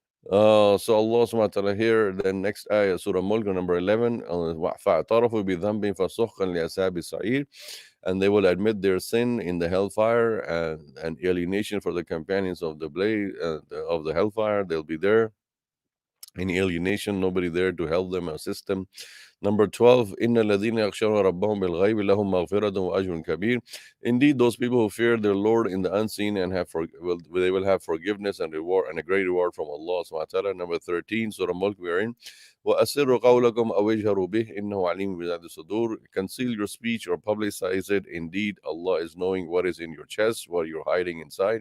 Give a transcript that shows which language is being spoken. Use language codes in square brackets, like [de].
[en] So Allah subhanahu wa ta'ala here, the next ayah, Surah Mulk, number 11, [ar] فَاعْتَرَفُوا بِذَنْبٍ فَسُحْقًا لِأَصْحَابِ السَّعِيرِ, [en] and they will admit their sin in the hellfire and alienation for the companions of the blaze, of the hellfire. They'll be there in alienation, nobody there to help them, assist them. Number 12, [ar] إِنَّ الَّذِينَ يَخْشَوْنَ رَبَّهُمْ بِالْغَيْبِ لَهُمْ مَغْفِرَةٌ وَأَجْرٌ كَبِيرٌ. [en] Indeed, those people who fear their Lord in the unseen and they will have forgiveness and reward and a great reward from Allah subhanahu wa ta'ala. Number 13, Surah Mulk we are in. [ar] وَأَسِرُّوا قَوْلَكُمْ أَوْ اجْهَرُوا بِهِ إِنَّهُ عَلِيمٌ بِذَاتِ الصُّدُورِ. [en] Conceal your speech or publicize it. Indeed, Allah is knowing what is in your chest, what you're hiding inside.